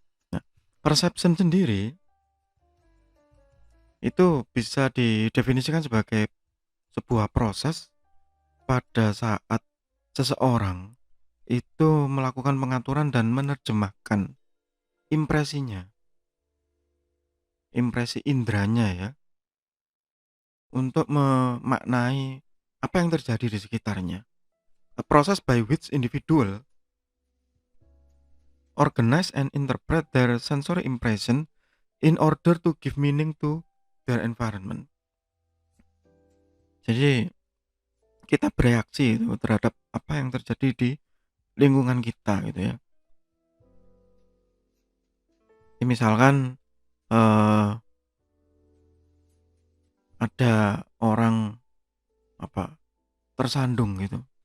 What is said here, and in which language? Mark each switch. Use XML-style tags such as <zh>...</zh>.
<id>Nah, perception sendiri itu bisa didefinisikan sebagai sebuah proses pada saat seseorang itu melakukan pengaturan dan menerjemahkan impresinya, impresi indranya ya, untuk memaknai apa yang terjadi di sekitarnya.</id> <en>A process by which individual organize and interpret their sensory impression in order to give meaning to their environment.</en> <id>Jadi kita bereaksi itu terhadap apa yang terjadi di lingkungan kita gitu ya. Jadi misalkan eh, ada orang tersandung gitu.</id>